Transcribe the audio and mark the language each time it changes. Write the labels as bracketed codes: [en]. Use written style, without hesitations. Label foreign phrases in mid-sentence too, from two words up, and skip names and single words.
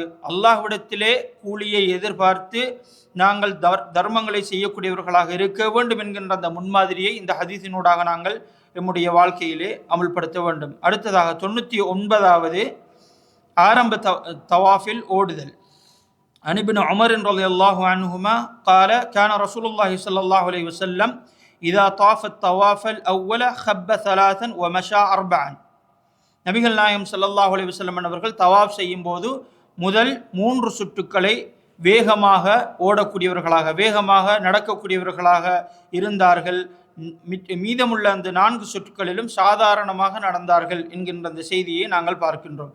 [ta] அல்லாஹ்விடத்திலே கூலியை எதிர்பார்த்து நாங்கள் தர்மங்களை செய்யக்கூடியவர்களாக இருக்க வேண்டும் என்கின்ற அந்த முன்மாதிரியை இந்த ஹதீஸினூடாக நாங்கள் நம்முடைய வாழ்க்கையிலே அமுல்படுத்த வேண்டும். அடுத்ததாக 99வது ஆரம்ப தவாஃபில் ஓடுதல். [ar] அனிபின் உமர் رضي الله عنهما قال كان رسول الله صلى الله عليه وسلم إذا طاف الطواف الأول خب ثلاثا ومشى أربعا. [ta] நபிகள் நாயகம் [ar] صلى الله عليه وسلم [ta] அவர்கள் தவாஃப் செய்யும் போது முதல் 3 சுற்றுக்களை வேகமாக ஓடக்கூடியவர்களாக, வேகமாக நடக்கக்கூடியவர்களாக இருந்தார்கள். மீதமுள்ள அந்த 4 சுற்றுக்களிலும் சாதாரணமாக நடந்தார்கள் என்கின்ற அந்த செய்தியை நாங்கள் பார்க்கின்றோம்.